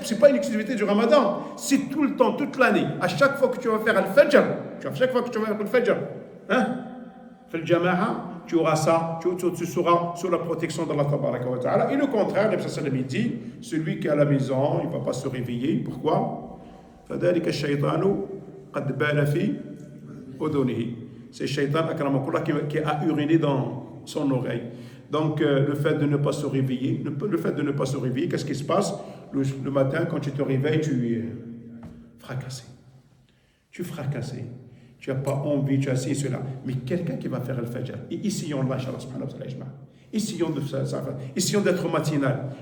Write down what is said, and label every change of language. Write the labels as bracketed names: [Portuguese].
[French] Ce n'est pas une exclusivité du Ramadan. C'est tout le temps, toute l'année. À chaque fois que tu vas faire al-Fajr, fais le jama'a, tu auras ça, tu seras sous la protection d'Allah tabaraka wa ta'ala. Et le contraire, Nabi sallallahu alayhi wa sallam dit celui qui est à la maison, il ne va pas se réveiller. Pourquoi? [Arabic] فذلك الشيطان قد بال في أذنه. [French] C'est Shaitan akramakullah qui a uriné dans son oreille. Donc le fait de ne pas se réveiller, qu'est-ce qui se passe? Le matin, quand tu te réveilles, tu es fracassé. Tu es fracassé. Tu n'as pas envie, tu as essayé cela. Mais quelqu'un qui va faire le Fajr, et essayons là, Inch'Allah subhanahu wa ta'ala, essayons de faire ça, essayons d'être matinal.